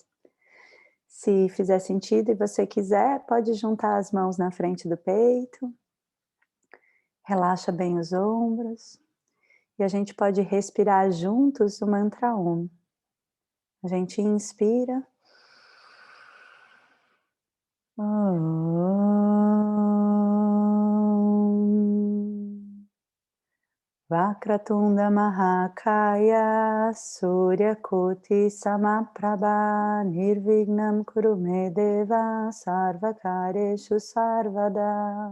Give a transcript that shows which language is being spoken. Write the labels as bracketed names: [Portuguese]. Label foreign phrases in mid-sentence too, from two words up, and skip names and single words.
[Portuguese] Se fizer sentido e você quiser, pode juntar as mãos na frente do peito, relaxa bem os ombros, e a gente pode respirar juntos o mantra Om. A gente inspira. Om. [Sanskrit] Vakratunda Mahakaya Suryakoti Samaprabha Nirvignam Kurume Deva Sarvakareshu Sarvada.